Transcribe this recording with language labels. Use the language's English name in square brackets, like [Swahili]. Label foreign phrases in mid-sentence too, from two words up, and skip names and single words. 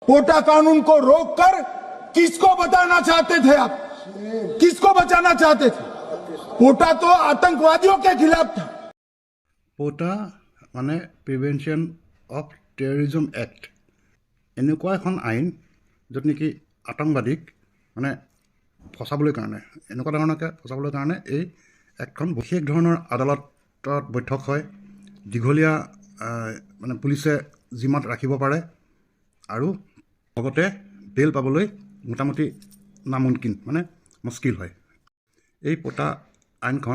[Hindi] पोटा कानून को रोककर किसको बचाना चाहते थे आप? किसको बचाना चाहते थे? पोटा तो आतंकवादियों के खिलाफ था। पोटा माने प्रिवेंशन ऑफ टेररिज्म एक्ट [Assamese] এনেকুৱা এখন আইন য'ত নেকি আতংকবাদীক মানে ফচাবলৈ কাৰণে এনেকুৱা ধৰণকে ফচাবলৈ কাৰণে এই একখন বিশেষ ধৰণৰ আদালতত বৈঠক হয় দীঘলীয়া মানে পুলিচে জিমাত ৰাখিব পাৰে আৰু লগতে বেল পাবলৈ মোটামুটি নামুমকিন মানে মুস্কিল হয় এই পোটা আইনখন